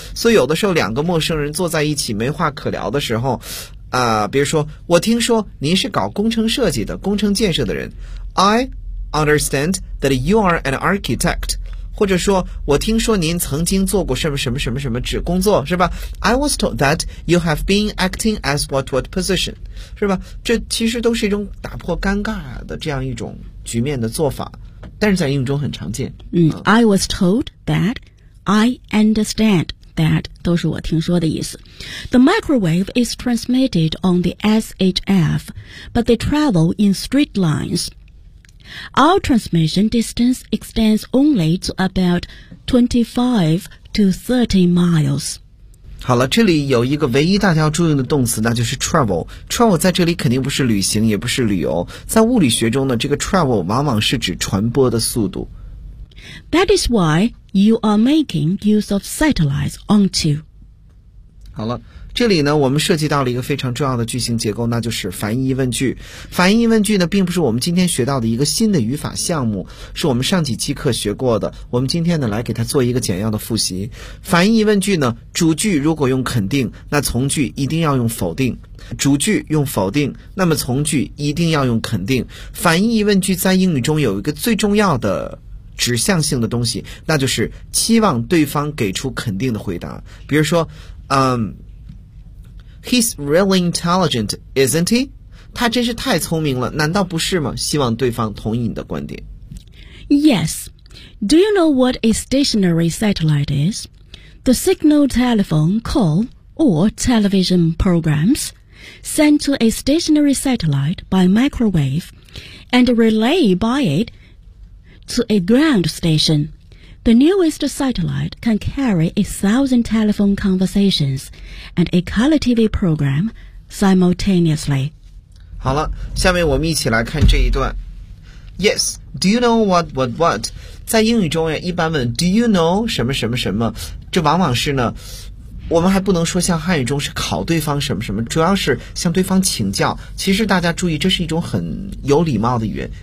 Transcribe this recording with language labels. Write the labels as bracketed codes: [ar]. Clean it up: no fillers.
[zh] 所以有的时候两个陌生人坐在一起没话可聊的时候比如说我听说您是搞工程设计的，工程建设的人。 [en] I understand that you are an architect, [zh] 或者说我听说您曾经做过什么什么什么什么职工作，是吧？ [en] I was told that you have been acting as what position, [zh] 是吧？这其实都是一种打破尴尬的这样一种局面的做法，但是在英语中很常见。 [en] I was told that, I understand that, [zh] 都是我听说的意思。 [en] The microwave is transmitted on the SHF, but they travel in straight lines. Our transmission distance extends only to about 25 to 30 miles. [zh] 好了，这里有一个唯一大家要注意的动词，那就是 travel。 travel 在这里肯定不是旅行，也不是旅游。在物理学中呢，这个 travel 往往是指传播的速度。 [en] That is why you are making use of satellites onto. [zh] 好了，这里呢我们涉及到了一个非常重要的句型结构，那就是反义问句。反义问句呢并不是我们今天学到的一个新的语法项目，是我们上几期课学过的，我们今天呢来给它做一个简要的复习。反义问句呢，主句如果用肯定，那从句一定要用否定，主句用否定，那么从句一定要用肯定。反义问句在英语中有一个最重要的指向性的东西，那就是期望对方给出肯定的回答。比如说 [en] He's really intelligent, isn't he? [zh] 他真是太聪明了，难道不是吗？希望对方同意你的观点。 [en] Yes. Do you know what a stationary satellite is? The signal telephone call or television programs sent to a stationary satellite by microwave and relayed by it to a ground station. The newest satellite can carry 1,000 telephone conversations and a color TV program simultaneously. [zh] 好了，下面我们一起来看这一段。 [en] Yes, do you know what? [zh] 在英语中一般问 do you know 什么什么什么，这往往是呢，我们还不能说像汉语中是考对方什么什么，主要是向对方请教。其实大家注意，这是一种很有礼貌的语言。